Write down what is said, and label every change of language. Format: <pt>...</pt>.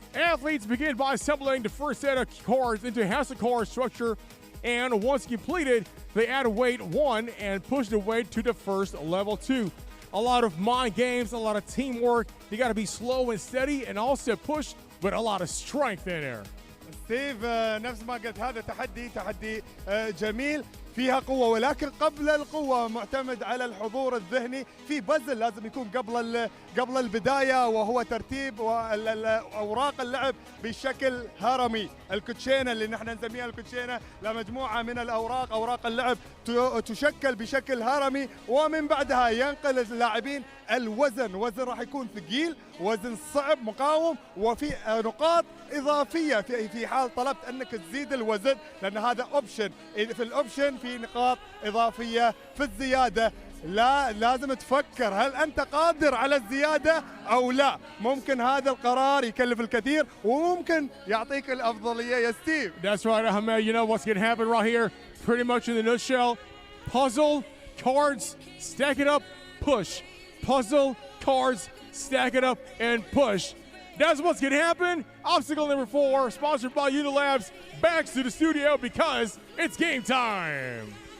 <en>Athletes begin by assembling the first set of cards into a house of cards structure. And once completed, they add weight 1 and push the weight to the first level 2. A lot of mind games, a lot of teamwork. You got to be slow and steady and also push with a lot of strength in there.</en> <ar>ستيف نفس ما قلت هذا تحدي جميل فيها قوة، ولكن قبل القوة معتمد على الحضور الذهني. في بازل لازم يكون قبل البداية، وهو ترتيب أوراق اللعب بشكل هرمي. الكوتشينة اللي نحن نسميها الكوتشينة لمجموعة من الأوراق، أوراق اللعب تشكل بشكل هرمي، ومن بعدها ينقل اللاعبين الوزن. وزن راح يكون ثقيل، وزن صعب مقاوم، وفي نقاط إضافية في حال طلبت أنك تزيد الوزن، لأن هذا أوبشن. في الأوبشن في نقاط إضافية في الزيادة. لا لازم تفكر هل أنت قادر على الزيادة أو لا. ممكن هذا القرار يكلف الكثير وممكن يعطيك الأفضلية يا ستيف.</ar> <en>That's right, Ahmed. You know what's going to happen right here? Pretty much in the nutshell. Puzzle, cards, stack it up, push. Puzzle, cards, stack it up, and push. That's what's going to happen. Obstacle number 4, sponsored by Unilabs. Back to the studio because it's game time.</en>